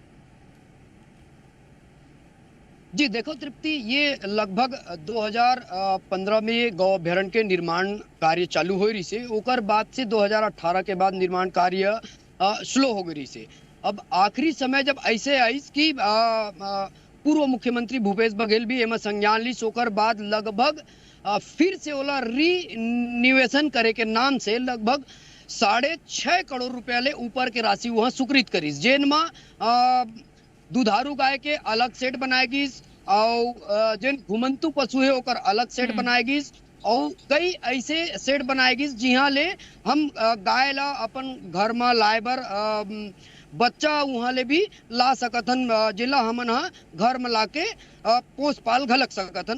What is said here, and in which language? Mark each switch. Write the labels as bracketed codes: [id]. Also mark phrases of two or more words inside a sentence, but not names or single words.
[hne] जी देखो तृप्ति, ये लगभग 2015 में गौ अभ्यारण्य के निर्माण कार्य चालू हो रही से, ओकर बाद से 2018 के बाद निर्माण कार्य स्लो हो गई से। अब आखिरी समय जब ऐसे आई कि पूर्व मुख्यमंत्री भूपेश बघेल भी एमा संज्ञान ली, सोकर बाद लगभग फिर से ओला रिनिवेशन करे के नाम से लगभग 6.5 करोड़ रुपया ले ऊपर के राशि वहाँ स्वीकृत करीस, जेन में दुधारू गाय के अलग सेट बनाए गिस और जेन घुमंतु पशु है ओकर अलग सेट बनाए गिस और कई ऐसे सेट बनाए गिस जिहाँ ले हम गाय ला अपन घर में लाए बर बच्चा वहाँ ले भी ला सकथन, जिला हमन हा घर में लाके पोस पाल घलक सकथन।